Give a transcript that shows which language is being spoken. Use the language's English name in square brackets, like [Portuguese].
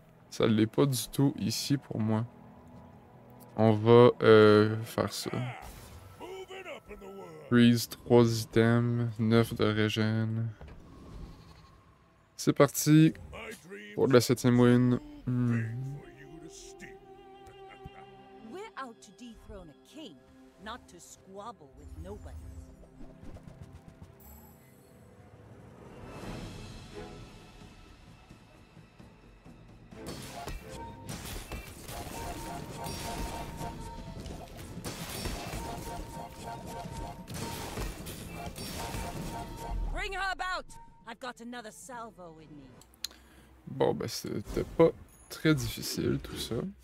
[French] Ça l'est pas du tout ici pour moi. On va faire ça. Freeze, 3 items, 9 de régène. C'est parti pour la 7ème win. [English] We're out to dethrone a king, not to squabble with nobody. Bring her about? I've got another salvo in me. [French] Bon, ben, c'était pas très difficile tout ça.